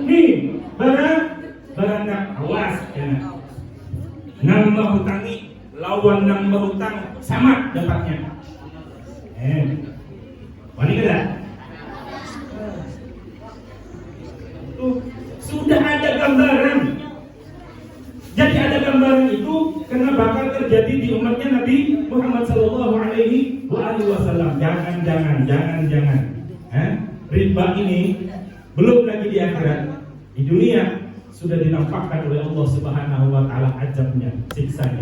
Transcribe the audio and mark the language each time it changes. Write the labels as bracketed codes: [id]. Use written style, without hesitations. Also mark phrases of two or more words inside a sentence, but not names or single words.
[id] Nih, beranak awas kena. [bjn] Nambah hutangi lawan nambah hutang sama dapatnya. Wani kada? Sudah ada gambaran. [id] Jadi ada gambaran itu karena bakal terjadi di umatnya Nabi Muhammad [ar] صلى الله عليه وسلم. [id] Jangan. Riba ini belum lagi di akhirat. Di dunia sudah dinampakkan oleh Allah [ar] سبحانه وتعالى [id] azabnya, siksanya.